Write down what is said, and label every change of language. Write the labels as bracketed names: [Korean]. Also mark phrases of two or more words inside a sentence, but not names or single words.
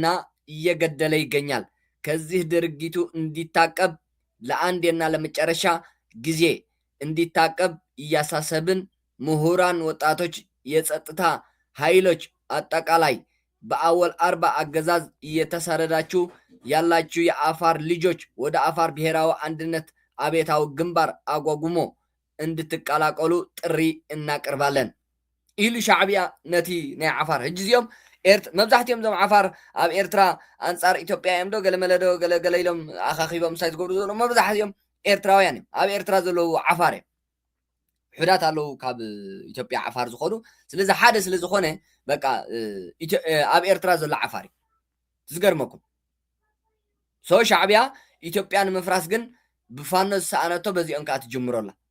[Amharic] እየገደለ ይገኛል። ከዚህ ድርጊቱ እንዲታቀብ ለአንዴና ለመጨረሻ ጊዜ እንዲታቀብ እያሳሰብን ምሁራን ወጣቶች የጸጥታ ኃይሎች አጠቃላይ በአወል አርባ አገዛዝ እየተሳደዳችሁ ያላችሁ የአፋር ልጆች ወደ አፋር ብሔራዊ አንድነት አቤታዊ ግንባር አጓጉሞ እንድትቀላቀሉ ጥሪ እናቀርባለን [Tigrinya] ኢሉ ሻዕቢያ ነቲ ናይ አፋር ህጅዚኦም መብዛሕትኦም ዞም ዓፋር ኣብ ኤርትራ አንጻር ኢትዮጵያ እዮም ዶ ገለመለዶ ገለገለ ኢሎም ኣኻኺቦም ሳይ ዝገብሩ ዘሎ መብዛሕትኦም ኤርትራውያን እዮም ኣብ ኤርትራ ዘለዉ ዓፋር እዮም ሕዳት ኣለዉ ካብ ኢትዮጵያ ዓፋር ዝኸዱ ስለዚ ሓደ ስለ ዝኾነ በቃ ኣብ ኤርትራ ዘሎ ዓፋር እዩ ዝገርመኩም ሶ ሻዕቢያ ኢትዮጵያ ንምፍራስ ግን ብፋኖ ዝሰኣነቶ በዚኦም ከዓ ትጅምረላ